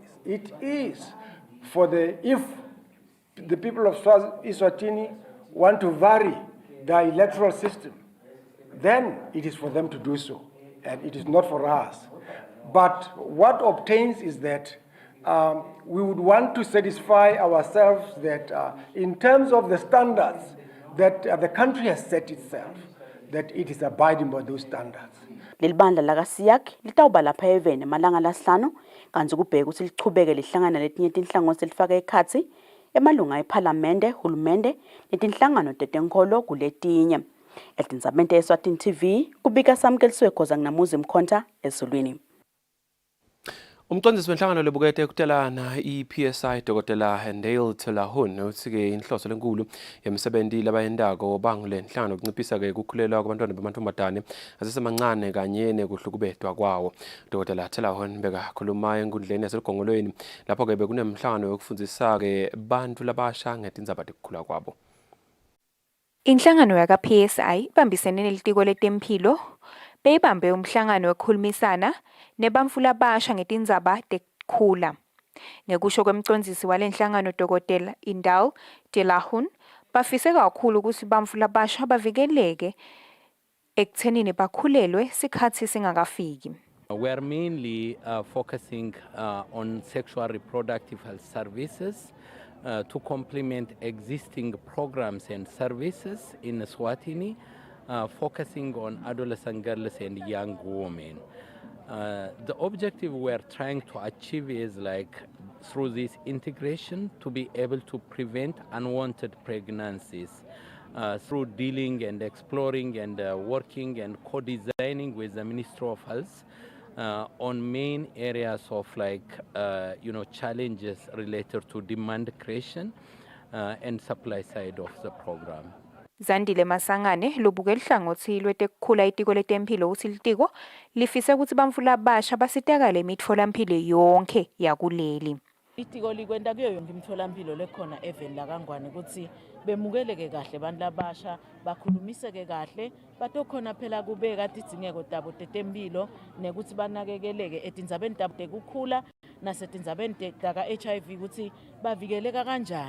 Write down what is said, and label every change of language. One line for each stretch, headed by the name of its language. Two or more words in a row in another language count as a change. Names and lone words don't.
English: It is if the people of Eswatini want to vary the electoral system, then it is for them to do so, and it is not for us. But what obtains is that we would want to satisfy ourselves that in terms of the standards that the country has set itself, that it is abiding by those standards.
Swati: Lelibandla lakasiyak litawuba lapha eveni malanga lasihlanu kanti kubheka ukuthi lichubeke lihlangana letinye tinhlangothi selifaka ekhatsi emalunga eParliamente, hulumende netinhlangano tetenkolo kuletinye. Etindzabeni Eswatini TV kubika samkeliswe khoza nginamuzi Mkhonta ezulwini. Umqondisi wenhlangano lebukete ukutelana iPSI Dr. Ndale Telahun uthi-ke inhloso lenkulu yemsebenzi labayendako bangule nhlangano ukunciphisa-ke ukukhulelwa kwabantwana bamantombazane asesemancane kanye nekuhlukubedwa kwawo. Dr. Telahun bekakhuluma enkundleni yaseligongolweni lapho-ke bekunemhlangano yokufundzisa-ke bantu labasha ngetindzaba tekukhula kwabo. Inhlangano yaka-PSI ibambisene nelitiko letemphilo beyibambe umhlangano wekhulumisana nebantfu labasha ngetindzaba tekukhula. Ngekusho kwemcondzisi walenhlangano Dr. Ndale Telahun, bafise kakhulu ukuthi bantfu labasha bavikeleke ekuthenini bakhulelwe sikhatsi singakafiki.
English: We are mainly focusing on sexual reproductive health services to complement existing programs and services in Eswatini, focusing on adolescent girls and young women. The objective we are trying to achieve is through this integration to be able to prevent unwanted pregnancies through dealing and exploring and working and co-designing with the Ministry of Health on main areas of challenges related to demand creation and supply side of the program.
Swati: Zandile Masangane lobuke lihlangothi lwetekukhula itiko letemphilo uthi litiko lifise ukuthi bantfu labasha basitekale imitfolamphilo yonke yakuleli. Itiko likwenta kuyo yonke imitfolamphilo lekhona eveni laKangwane ukuthi bemukeleke kahle bantu labasha bakhulumiseke kahle batokhona phela kubeka tidzingeko tabo tetemphilo nekuthi banakekeleke etindzabeni tabo tekukhula nasetindzabeni taka-HIV ukuthi bavikeleka kanjani.